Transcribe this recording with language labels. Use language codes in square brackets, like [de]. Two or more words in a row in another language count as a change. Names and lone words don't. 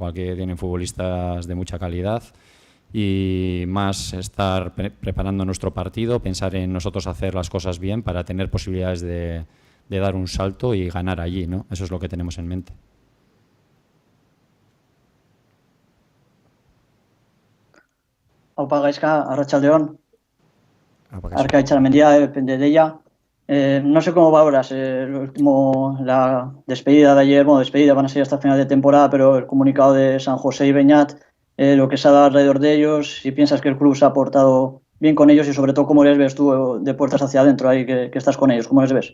[es] Tienen futbolistas de mucha calidad. Y más estar preparando nuestro partido, pensar en nosotros hacer las cosas bien para tener posibilidades de dar un salto y ganar allí, ¿no? Eso es lo que tenemos en mente. [eu] Aupa Gaizka, arratsaldeon. Arka Etxarmendia, [es] depende de ella. No sé cómo valoras la despedida de ayer, bueno, despedida van a ser hasta final de temporada, pero el comunicado de San José y Beñat, lo que se ha dado alrededor de ellos, si piensas que el club se ha portado bien con ellos y sobre todo cómo les ves tú de puertas hacia adentro ahí que estás con ellos, ¿cómo les ves?